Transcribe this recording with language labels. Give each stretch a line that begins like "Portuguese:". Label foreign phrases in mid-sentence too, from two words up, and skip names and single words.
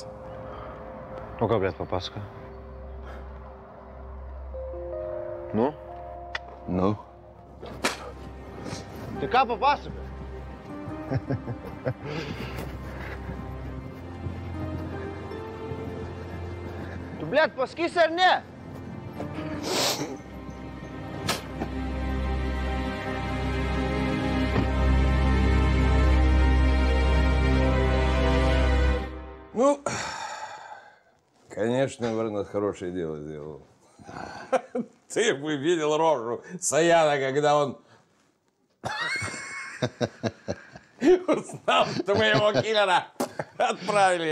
Lithuanian: O ką, blė, papasakoja? Nu? Nu. Tai ką papasakoja? Tu, blėt, pasakysi ar ne?
Russian: Ну, конечно, Варнас хорошее дело сделал. Ты бы видел рожу Саяна, когда он узнал, что мы его киллера отправили.